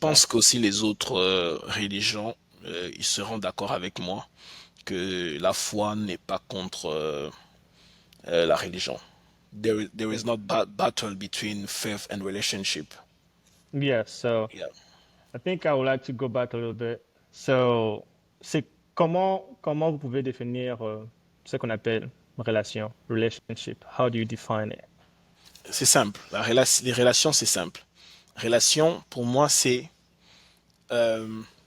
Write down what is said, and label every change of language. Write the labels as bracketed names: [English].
[French] pense qu'aussi les autres religions, ils seront d'accord avec moi que la foi n'est pas contre la religion. [English] There is not battle between faith and relationship. Yeah, so Yeah. I think I would like to go back a little bit. [French] So, c'est comment vous pouvez définir ce qu'on appelle relation, relationship? [English] How do you define it? [French] C'est simple. Les relations, c'est simple. Relation, pour moi, euh,